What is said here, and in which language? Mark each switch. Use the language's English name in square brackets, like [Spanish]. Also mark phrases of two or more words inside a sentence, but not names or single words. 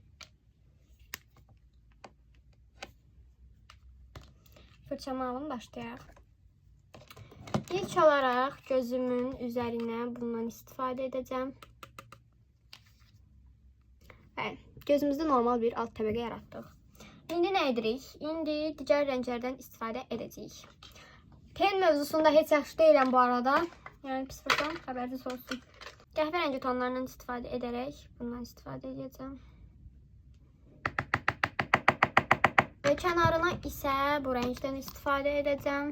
[Azerbaijani] Fırçamı alın, başlayaq. [Turkish] İlk olarak gözümün üzerine bundan istifadə edeceğim. Evet, gözümüzde [Azerbaijani] normal bir alt təbəqə yaratdıq. İndi ne edirik? İndi digər rənglərdən istifadə edəcəyik. Ten mövzusunda heç yaxşı deyiləm bu arada. Yəni pis fırçam, xəbəriniz olsun. Qəhvə rəngi tonlarından istifadə edərək bundan istifadə edəcəm. Ve kənarına isə bu rəngdən istifadə edəcəm.